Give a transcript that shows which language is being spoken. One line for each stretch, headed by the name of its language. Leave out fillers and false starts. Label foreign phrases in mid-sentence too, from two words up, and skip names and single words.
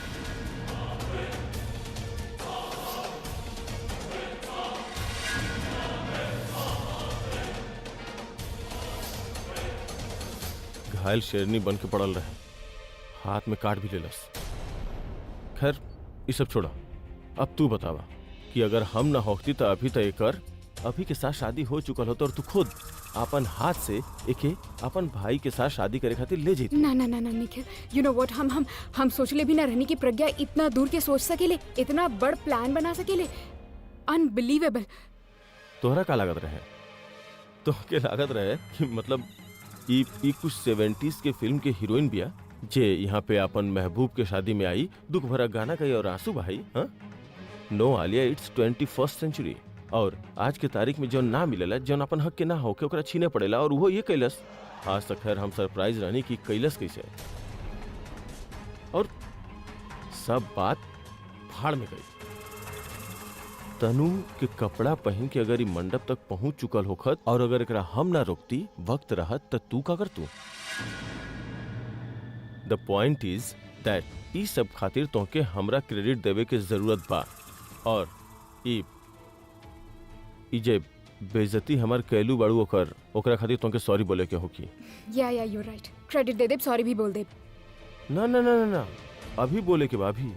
Bhojpuri: घायल शेरनी बन के पड़ल रहे, हाथ में काट भी लेलस। खैर ये सब छोड़ा, अब तू बतावा कि अगर हम ना होती तो अभी तय कर अभी के साथ शादी हो चुकल होता और तू खुद अपन हाथ से एके अपन भाई के साथ शादी करे खातिर ले जेती। ना ना ना ना निखिल
English: you know what
Bhojpuri: हम सोचले भी ना रहनी कि प्रज्ञा इतना दूर के सोच सकेले इतना बड़ प्लान बना सकेले अनबिलीवेबल। तोहरा का लागत रहे? तो के लागत रहे कि मतलब ई कुछ 70s के फिल्म के हीरोइन बिया जे यहाँ पे अपन महबूब के शादी में आई, दुख भरा गाना गई और आंसू बहाई। हाँ नो आलिया,
English: it's 21st century
Bhojpuri: और आज के तारीख में जो ना मिलेला जौन अपन हक के ना होके ओकरा छीने पड़ेला और वो ये कैलस। आज तक खैर हम सरप्राइज रहनी कि कैलस कैसे और सब बात भाड़ में गई। तनु के कपड़ा पहन के अगर ई मंडप तक पहुंच चुकल होखत और अगर एकरा हम ना रोकती वक्त रहत त तू का कर तू।
English: the point is that
Bhojpuri: ई सब खातिर तोहके हमरा क्रेडिट देवे के जरूरत बा और ई जे बेइज्जती हमार कैलू बाड़ू ओकरा खातिर तोहके सॉरी बोले के होकी।
English: ya you right
Bhojpuri: क्रेडिट दे दे सॉरी भी बोल दे। ना ना ना ना ना अभी बोले के बा, अभी